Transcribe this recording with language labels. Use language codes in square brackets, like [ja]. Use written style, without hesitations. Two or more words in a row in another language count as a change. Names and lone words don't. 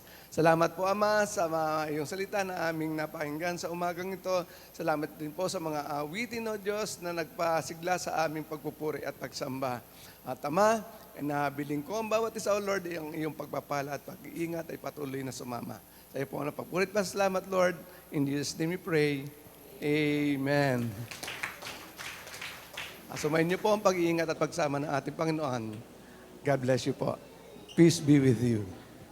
[tl] Salamat po, Ama, sa iyong salita na aming napakinggan sa umagang ito. Salamat din po sa mga awitin, O Diyos, na nagpasigla sa aming pagpupuri at pagsamba. At Ama, inahabilin ko ang bawat isa, [en] O Lord, [tl] ang iyong pagpapala at pag-iingat ay patuloy na sumama. Sa iyo po ang napagpurit pa. Salamat, Lord. [en] In Jesus' name we pray. Amen. [tl] Asumayin niyo po ang pag-iingat at pagsama ng ating Panginoon. [en] God bless you [tl] po. [en] Peace be with you.